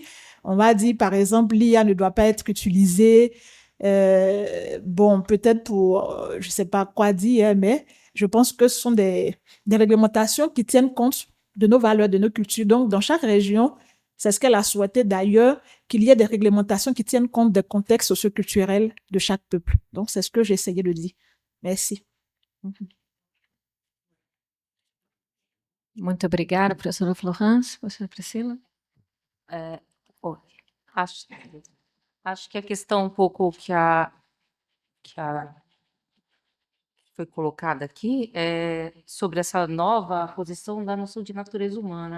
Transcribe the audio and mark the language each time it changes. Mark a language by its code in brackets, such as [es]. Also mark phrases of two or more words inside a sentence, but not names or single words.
[fr] On va dire, par exemple, l'IA ne doit pas être utilisée, peut-être pour, je ne sais pas quoi dire, mais je pense que ce sont des réglementations qui tiennent compte de nos valeurs, de nos cultures. Donc, dans chaque région, c'est ce qu'elle a souhaité d'ailleurs, qu'il y ait des réglementations qui tiennent compte des contextes socioculturels de chaque peuple. Donc, c'est ce que j'ai essayé de dire. Merci. [pt] Muito obrigada, professora Florence. Professora Priscila? Acho que a questão um pouco que foi colocada aqui é sobre essa nova posição da noção de natureza humana.